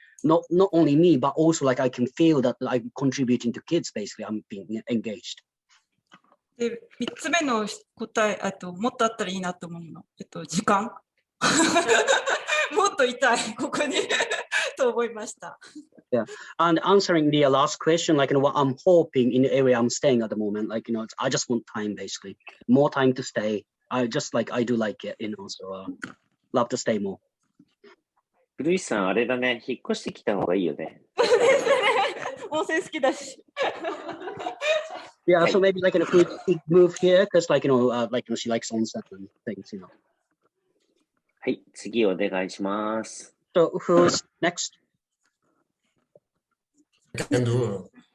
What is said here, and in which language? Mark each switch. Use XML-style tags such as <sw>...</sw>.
<en>Not only me, but also I can feel that I'm contributing to kids. Basically, I'm being engaged.</en> <ja>で、3つ目の答え、もっとあったらいいなと思うの。時間。もっといたい、ここにと思いました。</ja> <en>Yeah, and answering the last question, what I'm hoping in the area I'm staying at the moment, I just want time, basically, more time to stay. I just I do like it, so love to stay more.</en> <ja>古市さん、あれだね、引っ越してきた方がいいよね。温泉好きだし。</ja> <en>Yeah, so maybe if we move here, because she likes onsen and things,</en> <ja>はい、次お願いします。</ja> <en>So who's next? I can do.</en>